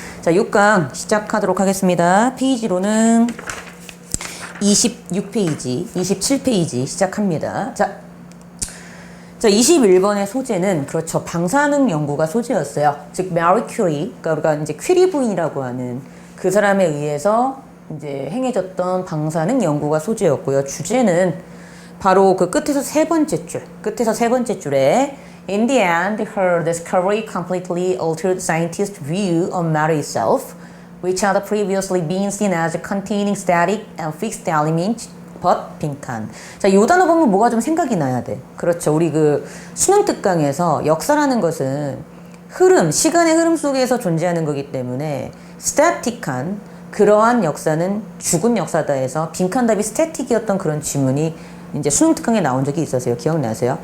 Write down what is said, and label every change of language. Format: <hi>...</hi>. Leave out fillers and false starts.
<ko>자, 6강 시작하도록 하겠습니다. 페이지로는 26페이지, 27페이지 시작합니다. 자, 21번의 소재는 그렇죠. 방사능 연구가 소재였어요. 즉, 마리 큐리, 그러니까 우리가 이제 퀴리 부인이라고 하는 그 사람에 의해서 이제 행해졌던 방사능 연구가 소재였고요. 주제는 바로 그 끝에서 세 번째 줄에</ko> <en>In the end, her discovery completely altered scientists' view of matter itself, which had previously been seen as containing static and fixed elements, but 빈칸.</en> <ko>자, 요 단어 보면 뭐가 좀 생각이 나야 돼. 그렇죠. 우리 그 수능 특강에서 역사라는 것은 시간의 흐름 속에서 존재하는 거기 때문에 static한 그러한 역사는 죽은 역사다 해서 빈칸 답이 static이었던 그런 지문이 이제 수능 특강에 나온 적이 있었어요. 기억나세요?</ko>